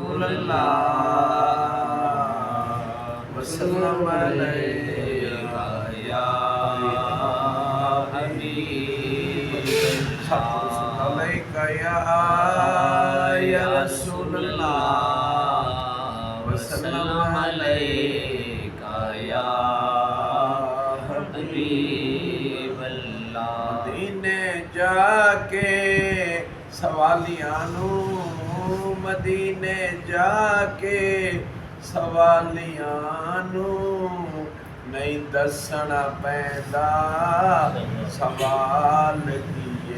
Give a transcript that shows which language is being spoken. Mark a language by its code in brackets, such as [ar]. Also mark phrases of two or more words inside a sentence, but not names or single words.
[ar] صلى الله وسلم عليك يا حبيب عليك يا رسول الله وسلم عليك يا حبيب الله. [pa] ਮਦੀਨੇ ਜਾ ਕੇ ਸਵਾਲੀਆਂ ਨੂੰ, ਮਦੀਨੇ ਜਾ ਕੇ ਸਵਾਲੀਆਂ ਨੂੰ ਨਹੀਂ ਦੱਸਣਾ ਪੈਂਦਾ ਸਵਾਲ ਕੀ ਏ।